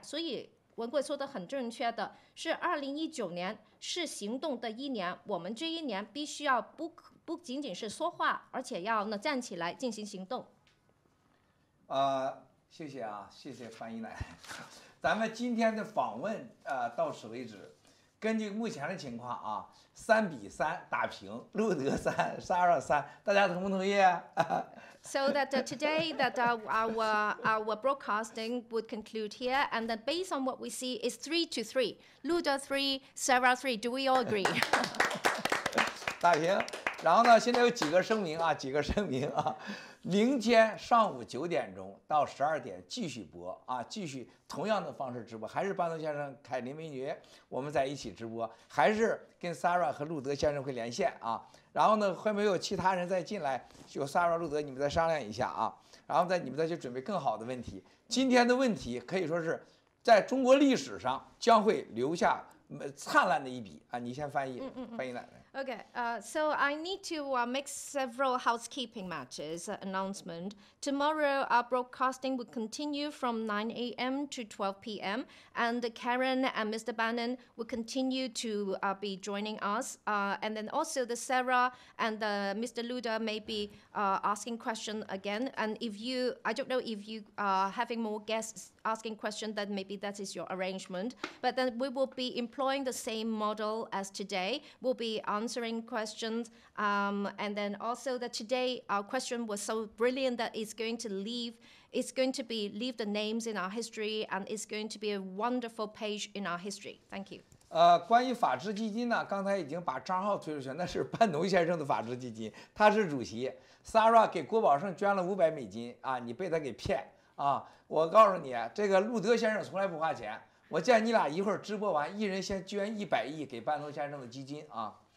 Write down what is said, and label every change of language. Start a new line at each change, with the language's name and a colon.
Chinese: 所以文贵说的很正确的是2019年是行动的一年，我们这一年必须要不仅仅是说话，而且要呢站起来进行行动。谢谢啊，谢谢翻译奶奶。咱们今天的访问到此为止。根据目前的情况啊，3-3打平，路德3，32-3，大家同不同意
English: ？So that today that our broadcasting would conclude here, and then based on what we see is 3-3, Luda 3, Sarah 3. Do we all agree?
Chinese: 打平。然后呢，现在有几个声明啊，明天上午9点钟到12点继续播啊，继续同样的方式直播，还是班农先生、凯琳美女我们在一起直播，还是跟 Sarah 和路德先生会连线啊。然后呢，会不会有其他人再进来？有 Sarah、路德，你们再商量一下啊。然后你们再去准备更好的问题。今天的问题可以说是在中国历史上将会留下灿烂的一笔啊！你先翻译，翻译奶奶。
English: Okay, so I need to make several housekeeping matters announcement. Tomorrow, our broadcasting will continue from 9 a.m. to 12 p.m. And Karen and Mr. Bannon will continue to be joining us. And then also the Sarah and Mr. Luda may be asking questions again. And if you, I don't know if you are having more guests asking questions, then maybe that is your arrangement. But then we will be employing the same model as today. We'll be answering questions. And then also that today our question was so brilliant that it's going to leave the names in our history, and it's going to be a wonderful page in our history. Thank you.
Chinese: 关于法治基金呢，刚才已经把账号推出去，那是班农先生的法治基金，他是主席。 Sarah 给郭宝胜捐了500美金啊，你被他给骗啊！我告诉你，这个路德先生从来不花钱。我见你俩一会儿直播完，一人先捐100亿给班农先生的基金啊。